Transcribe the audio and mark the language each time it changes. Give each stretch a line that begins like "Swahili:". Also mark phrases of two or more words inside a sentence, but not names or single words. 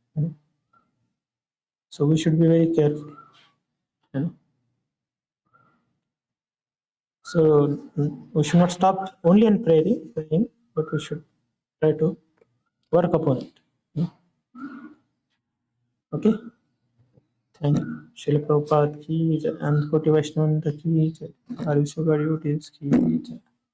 English: So we should be very careful. So we should not stop only on praying, but we should try to work upon it. Okay? Thank you.
Hindi: श्रील प्रभुपाद की जय, and कोटि वैष्णव की जय, RVC VOICE ki jai.